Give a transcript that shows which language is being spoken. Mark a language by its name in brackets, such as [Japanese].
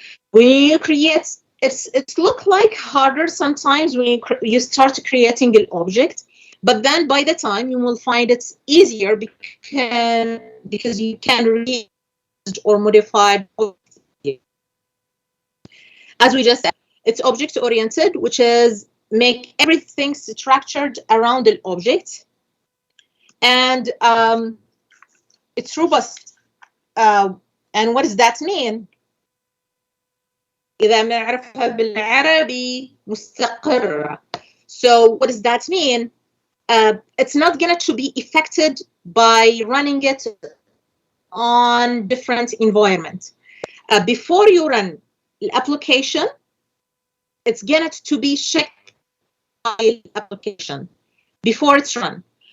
[English] When you create, it's look like harder sometimes when you start creating an object, but then by the time you will find it's easier because you can reuse or modify. As we just said, it's object oriented, which is make everything structured around an object, and it's robust. And what does that mean? [Arabic] إذا بنعرفها بالعربي مستقرة. [English] So what does that mean? It's not going to be affected by running it on different environments. Before you run the application, it's going to be checked by the application before it's run.